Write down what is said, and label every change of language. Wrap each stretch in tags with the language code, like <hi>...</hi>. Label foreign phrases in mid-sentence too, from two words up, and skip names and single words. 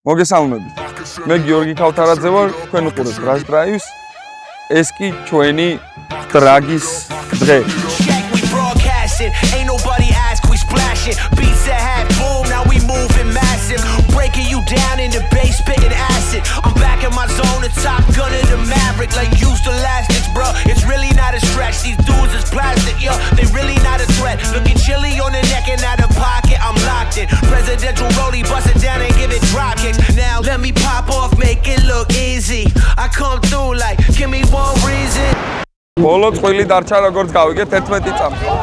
<ka>მოგესალმებით. მე გიორგი ქავთარაძე ვარ, თქვენ უყურებთ Rush Drives. ეს კი ჩვენი დრაგის დღე.</ka> <en>Ain't nobody ask, we splashing. Beats that had boom, now we moving massive. Breaking you down in the bass, spitting acid. I'm back in my zone, the top gun of the Maverick. Like used elastics, bro. It's really not a stretch. These dudes is plastic, yo. They really not a threat. Looking chilly on the neck and out of pocket. I'm locked in. Presidential rollie, bust it down and give it drop kicks. Now let me pop off, make it look easy. I come through like, give me one reason.</en> <ka>ბოლო წვილი დარჩა როგორც გავიგეთ 11 წამი.</ka>